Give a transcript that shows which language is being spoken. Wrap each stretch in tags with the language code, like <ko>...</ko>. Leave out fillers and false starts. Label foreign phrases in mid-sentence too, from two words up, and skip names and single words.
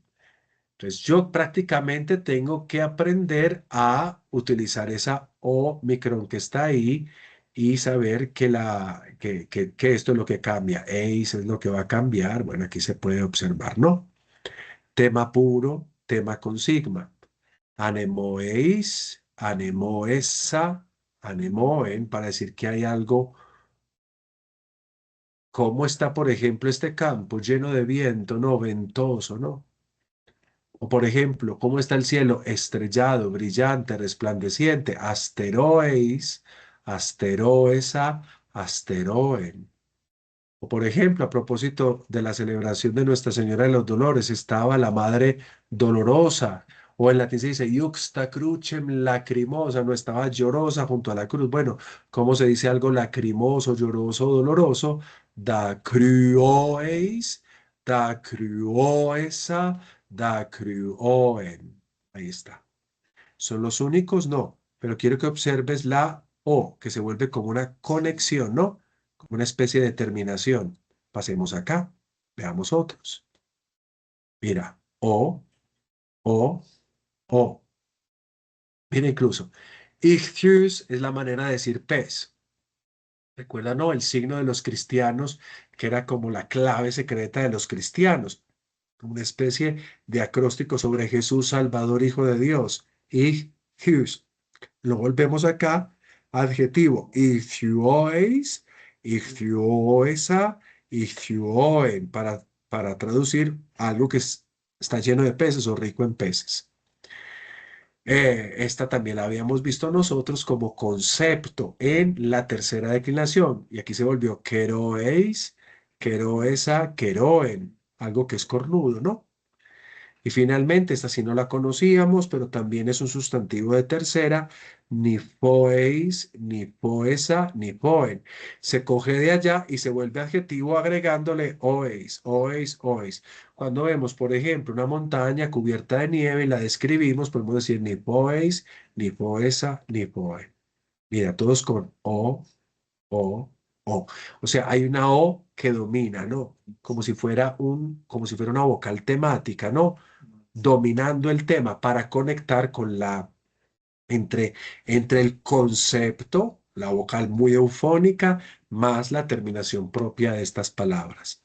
<es>Entonces yo prácticamente tengo que aprender a utilizar esa O micrón que está ahí y saber que esto es lo que cambia. Eis es lo que va a cambiar. Bueno, aquí se puede observar, ¿no? Tema puro, tema con sigma.</es> <el>Ἀνεμόεις, ἀνεμόεσσα, ἀνεμόεν,</el> <es>para decir que hay algo. ¿Cómo está, por ejemplo, este campo lleno de viento, no? Ventoso, ¿no? O por ejemplo, ¿cómo está el cielo? Estrellado, brillante, resplandeciente.</es> <el>Ἀστερόεις, ἀστερόεσσα, ἀστερόεν.</el> <es>O por ejemplo, a propósito de la celebración de Nuestra Señora de los Dolores, estaba la Madre Dolorosa. O en latín se dice</es> <la>iuxta crucem lacrimosa,</la> <es>no estaba llorosa junto a la cruz. Bueno, ¿cómo se dice algo lacrimoso, lloroso, doloroso?</es> <el>Δακρυόεις, δακρυόεσσα, δακρυόεν.</el> <es>Ahí está. ¿Son los únicos? No, pero quiero que observes la O, que se vuelve como una conexión, ¿no? Como una especie de terminación. Pasemos acá, veamos otros. Mira, O, O. Mira incluso, ichthys es la manera de decir pez. Recuerda, ¿no? El signo de los cristianos, que era como la clave secreta de los cristianos, una especie de acróstico sobre Jesús, Salvador, Hijo de Dios. Ichthys. Lo volvemos acá, adjetivo,</es> <el>ἰχθυόεις, ἰχθυόεσσα, ἰχθυόεν,</el> <es>para traducir algo que está lleno de peces o rico en peces. Esta también la habíamos visto nosotros como concepto en la tercera declinación, y aquí se volvió</es> <el>κερόεις, κερόεσσα, κερόεν,</el> <es>algo que es cornudo, ¿no? Y finalmente, esta sí no la conocíamos, pero también es un sustantivo de tercera,</es> <el>νιφόεις, νιφόεσσα, νιφόεν.</el> <es>Se coge de allá y se vuelve adjetivo agregándole</es> <el>όεις, όεις, όεις.</el> <es>Cuando vemos, por ejemplo, una montaña cubierta de nieve y la describimos, podemos decir</es> <el>νιφόεις, νιφόεσσα, νιφόεν.</el> <es>Mira, todos con o, o. O sea, hay una O que domina, ¿no? Como si fuera una vocal temática, ¿no? Dominando el tema para conectar con entre el concepto, la vocal muy eufónica, más la terminación propia de estas palabras.</es>